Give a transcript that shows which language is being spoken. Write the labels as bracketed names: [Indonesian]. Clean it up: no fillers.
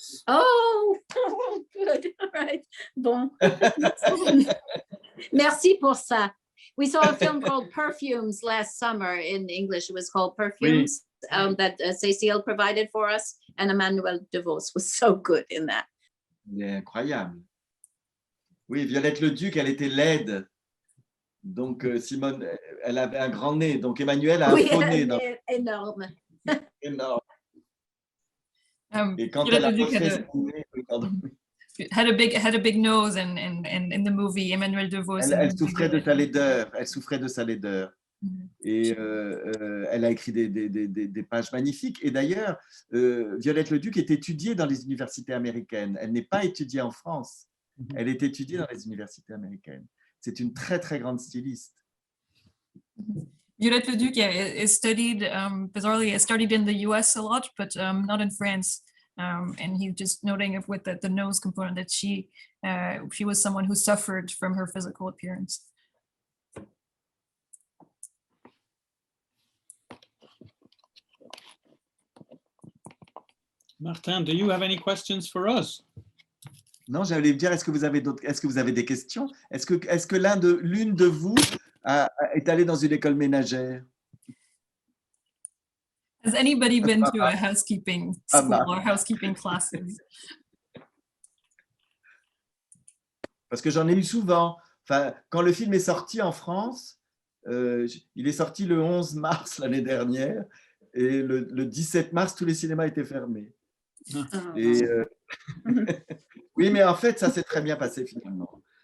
[English] Oh, good. All right. Bon. [French] Merci pour ça. [English] We saw a film called Perfumes last summer in English. It was called Perfumes, that Cécile provided for us. And Emmanuel DeVos was so good in that. [French] Il est incroyable. Oui, Violette le Duc, elle était laide. Donc, Simone, elle avait un grand nez. Donc, Emmanuel a un faux nez. Énorme. Énorme. Et quand elle a refait son nez, pardon. [English] Had a big nose and in the movie Emmanuel DeVos. [French] Elle souffrait de sa laideur. Elle souffrait de sa laideur. Et elle a écrit des pages magnifiques. Et d'ailleurs, Violette le Duc est étudiée dans les universités américaines. Elle n'est pas étudiée en France. Elle est étudiée dans les universités américaines. C'est une très, très grande styliste. [English] Violette le Duc is studied, bizarrely, is studied in the US a lot, but not in France. And he's just noting with the nose component that she was someone who suffered from her physical appearance. Martin, do you have any questions for us? [French] Non, j'allais vous dire, est-ce que vous avez des questions? Est-ce que l'une de vous est allée dans une école ménagère? [English] Has anybody been to a housekeeping school or housekeeping classes? [French] Parce que j'en ai eu souvent. Enfin, quand le film est sorti en France, il est sorti le 11 mars l'année dernière, et le 17 mars, tous les cinémas étaient fermés. Et, oui, mais en fait, ça s'est très bien passé finalement.